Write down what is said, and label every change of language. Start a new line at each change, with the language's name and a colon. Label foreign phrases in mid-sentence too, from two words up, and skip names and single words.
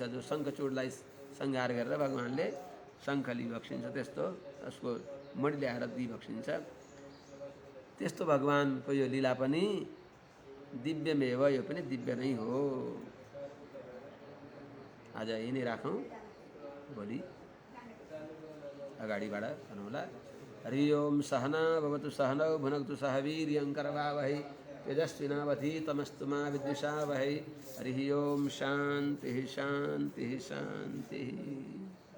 Nepali: जो शङ्खचूडलाई संहार गरेर भगवानले शङ्खली बक्सिन्छ, त्यस्तो उसको मणि ल्याएर दिई बक्सिन्छ। त्यस्तो भगवानको यो लीला पनि दिव्यमेव, यो पनि दिव्य नै हो। आज यही नै राखौँ, भोलि अगाडिबाट भन्नुहोला।
Sanskrit: हरि ओम सहना भवतु सहनौ भुनक्तु सह वीर्यं करवावहै तेजस्विनावधीतमस्तु मा विद्विषावहै। हरि ओम शान्तिः शान्तिः शान्तिः।